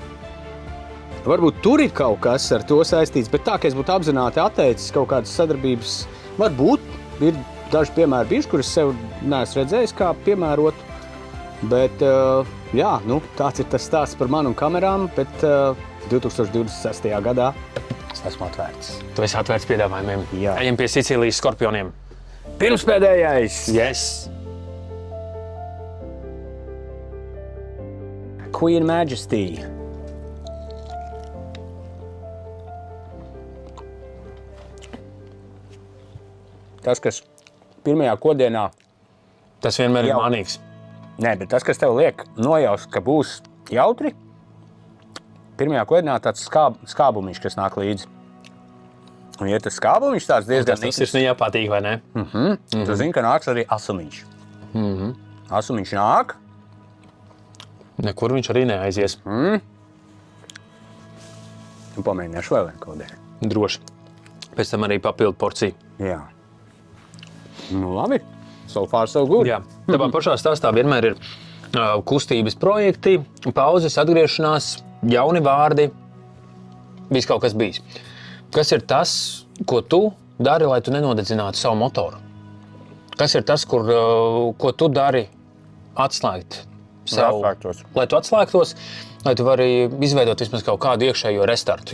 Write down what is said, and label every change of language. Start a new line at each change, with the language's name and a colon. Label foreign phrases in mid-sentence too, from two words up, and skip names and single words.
Latvian: Varbūt tur ir kaut kas ar to saistīts, bet tā, ka es būtu apzināti atteicis kaut kādas sadarbības, varbūt ir daži piemēri bijuši, kurus sev neesmu redzējis kā piemērotu, bet jā, tāds ir tas stāsts par manu un kamerām, bet 2026. gadā es esmu atvērts. Tu esi atvērts piedāvājumiem. Jā. Ejam pie Sicīlijas Skorpioniem. Pirmspēdējais! Yes!
English: Queen Majesty.
Latvian: Tas, kas pirmajā kodienā... Tas vienmēr ir manīgs. Nē, bet tas, kas tev liek nojaust, ka būs jautri, pirmajā kodienā tāds skābumiņš, kas nāk līdzi. Un ja tas skābumiņš tāds diezgan... Tas ir nepatīk, vai ne? Tu zini, ka nāks arī asumiņš. Asumiņš nāk. Nekur viņš arī neaizies. Pamēģināšu vēl vienu kodēļ. Droši. Pēc tam arī papildu porciju. Jā. Labi.
English: So far, so good.
Latvian: Jā. Tāpā pašā stāstā vienmēr ir kustības projekti, pauzes, atgriešanās, jauni vārdi. Viss kaut kas bijis. Kas ir tas, ko tu dari, lai tu nenodedzinātu savu motoru? Kas ir tas, ko tu dari atslēgt savu, lai tu atslēgtos, lai tu vari izveidot vismaz kaut kādu iekšējo restartu?